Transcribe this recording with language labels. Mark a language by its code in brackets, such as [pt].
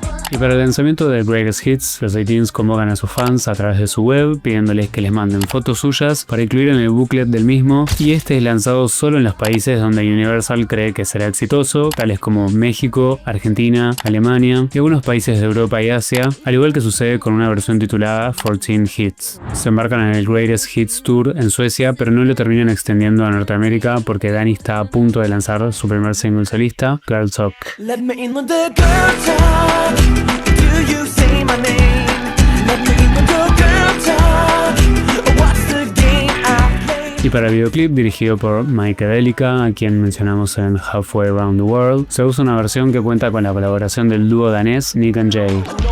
[es] Y para el lanzamiento de Greatest Hits, los 18s convocan a sus fans a través de su web, pidiéndoles que les manden fotos suyas para incluir en el booklet del mismo, y este es lanzado solo en los países donde Universal cree que será exitoso, tales como México, Argentina, Alemania y algunos países de Europa y Asia, al igual que sucede con una versión titulada 14 Hits. Se embarcan en el Greatest Hits Tour en Suecia, pero no lo terminan extendiendo a Norteamérica porque Danny está a punto de lanzar su primer single solista, Girl Talk. [en] Let me in with the girl talk. Do you say my name? Let me in with the girl talk. What's the game I play? [es] Y para el videoclip dirigido por Mike Delica, a quien mencionamos en Halfway Around the World, se usa una versión que cuenta con la colaboración del dúo danés Nick and Jay.